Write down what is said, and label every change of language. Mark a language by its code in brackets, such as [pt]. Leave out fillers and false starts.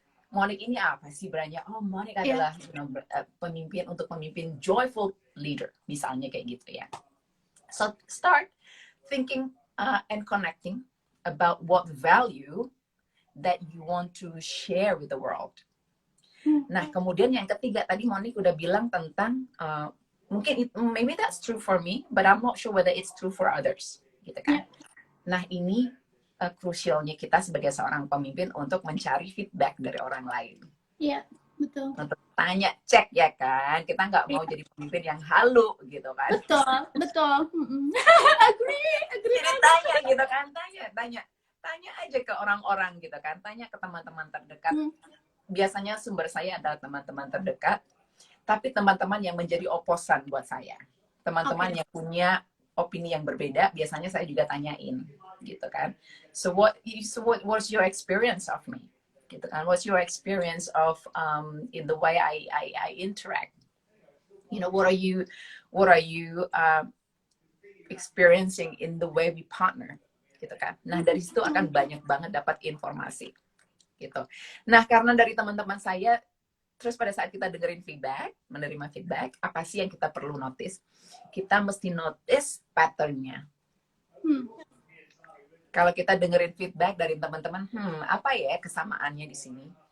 [id] Monik ini apa sih brandnya? Oh, Monik adalah pemimpin joyful leader, misalnya kayak gitu ya. [en] So start thinking and connecting about what value that you want to share with the world. [id] Nah, kemudian yang ketiga tadi Monik udah bilang tentang mungkin [en] maybe that's true for me, but I'm not sure whether it's true for others, [id] gitu kan? Nah, ini krusialnya kita sebagai seorang pemimpin untuk mencari feedback dari orang lain. Iya, betul. Untuk tanya, cek ya kan, kita nggak mau jadi pemimpin yang halu gitu kan. Betul. [en] agree [id] jadi tanya gitu kan, tanya aja ke orang-orang gitu kan, tanya ke teman-teman terdekat. Biasanya sumber saya adalah teman-teman terdekat, tapi teman-teman yang menjadi oposan buat saya, teman-teman yang punya opini yang berbeda, biasanya saya juga tanyain gitu kan. [en] So what's your experience of me? [id] Gitu kan, [en] what's your experience of in the way I interact? You know, what are you experiencing in the way we partner? [id] Gitu kan. Nah, dari situ akan banyak banget dapat informasi. Gitu. Nah, karena dari teman-teman saya, terus pada saat kita dengerin feedback, menerima feedback, apa sih yang kita perlu notice? Kita mesti notice pattern-nya. Kalau kita dengerin feedback dari teman-teman, apa ya kesamaannya di sini?